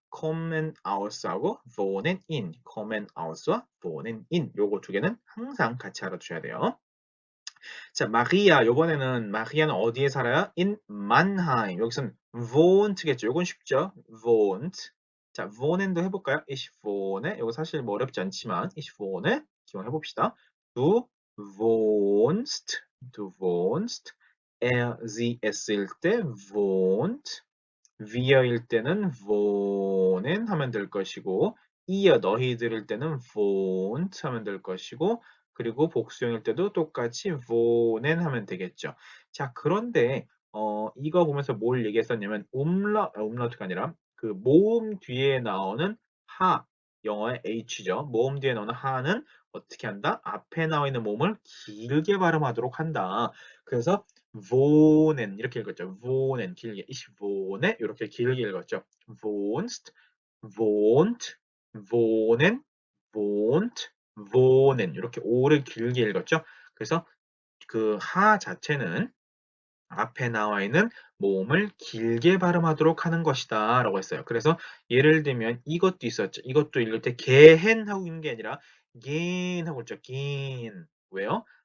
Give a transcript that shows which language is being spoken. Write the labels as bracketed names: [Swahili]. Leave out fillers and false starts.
[Korean] kommen aus하고 wohnen in, kommen aus와 wohnen in 요거 두 개는 항상 같이 알아두셔야 돼요. 자, 마리아. 요번에는 마리아는 어디에 살아요? [German] in Mannheim. [Korean] 여기서는 wohnt겠죠. 요건 쉽죠? wohnt. 자, wohnen도 해볼까요? [German] ich wohne. [Korean] 요거 사실 뭐 어렵지 않지만 [German] ich wohne. [Korean] 기억해봅시다. [German] Du wohnst. Du wohnst. [Korean] er, sie, es일 때 wohnt. weir일 때는 wohnen 하면 될 것이고 ihr 너희들일 때는 wohnt 하면 될 것이고 그리고 복수형일 때도 똑같이 wohnen 하면 되겠죠. 자, 그런데 이거 보면서 뭘 얘기했었냐면 umlaut가 아니라 그 모음 뒤에 나오는 하 영어의 H죠. 모음 뒤에 나오는 하는 어떻게 한다? 앞에 나와 있는 모음을 길게 발음하도록 한다. 그래서 wohnen 이렇게 읽었죠. wohnen 길게 ich wohne 이렇게 길게 읽었죠. wohnst, wohnt, wohnen, wohnt, wohnen 이렇게 오를 길게 읽었죠. 그래서 그 하 자체는 앞에 나와 있는 모음을 길게 발음하도록 하는 것이다 라고 했어요. 그래서 예를 들면 이것도 있었죠. 이것도 읽을 때 gehen 하고 있는 게 아니라 gen 하고 있죠. gen. 왜요?